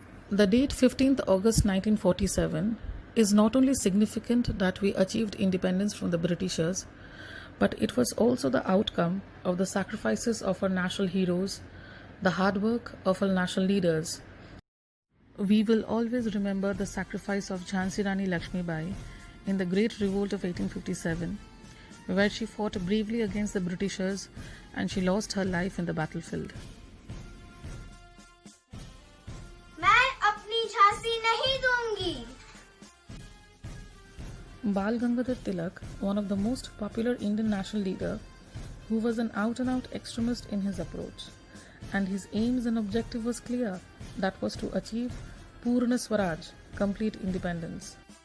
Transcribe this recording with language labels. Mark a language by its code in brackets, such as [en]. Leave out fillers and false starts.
[en] The date 15th August 1947 is not only significant that we achieved independence from the Britishers, but it was also the outcome of the sacrifices of our national heroes, the hard work of our national leaders. We will always remember the sacrifice of Jhansi Rani Lakshmibai in the Great Revolt of 1857, where she fought bravely against the Britishers and she lost her life in the battlefield. [hi] मैं अपनी झांसी नहीं दूंगी. [en] Bal Gangadhar Tilak, one of the most popular Indian national leader, who was an out-and-out extremist in his approach, and his aims and objective was clear, that was to achieve Purna Swaraj, complete independence.